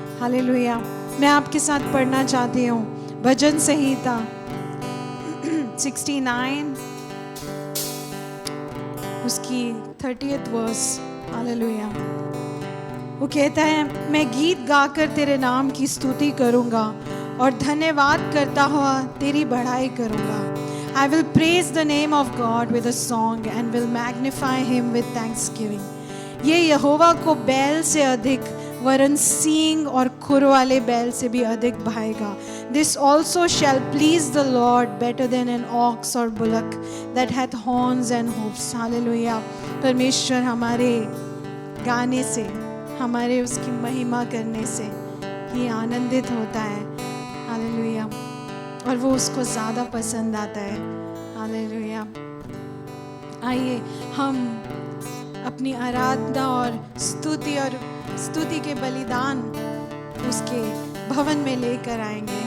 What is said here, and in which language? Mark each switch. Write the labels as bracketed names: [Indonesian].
[Hindi] Hallelujah, मैं आपके साथ पढ़ना चाहती हूँ भजन संहिता 69 उसकी 30th वर्स। हालेलुया, वो कहता है, मैं गीत गाकर तेरे नाम की स्तुति करूँगा और धन्यवाद करता हुआ तेरी बढ़ाई करूँगा। [English] I will praise the name of God with a song and will magnify him with thanksgiving. [Hindi] ये यहोवा को बैल से अधिक वरन सींग और खुर वाले बैल से भी अधिक भाएगा। [English] This also shall please the Lord better than an ox or bullock that hath horns and hoofs. [Hindi] Hallelujah, परमेश्वर हमारे गाने से, हमारे उसकी महिमा करने से ही आनंदित होता है। हालेलुया, और वो उसको ज़्यादा पसंद आता है। हालेलुया, आइए हम अपनी आराधना और स्तुति के बलिदान उसके भवन में लेकर आएंगे।